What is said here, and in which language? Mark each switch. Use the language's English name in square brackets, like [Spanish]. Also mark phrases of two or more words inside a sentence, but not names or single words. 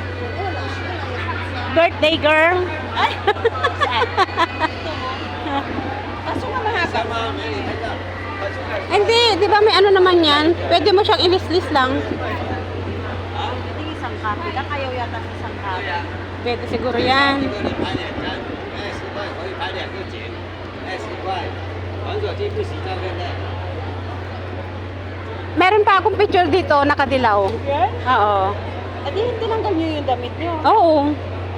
[English] Birthday girl? [Filipino] Ay! Kaso nga mahaba. Hindi, di ba may ano naman yan? Pwede mo siyang ilis-lis lang. Hindi isang copy lang. Ayaw yata ng isang copy. Pwede siguro yan. [Chinese] 10块可以拍2个景，10块，王者机不洗照片的。 [Filipino] Meron pa akong picture dito, nakadilaw. Yan? Oo. Adi, tinanggal niyo yung damit niyo. Oo.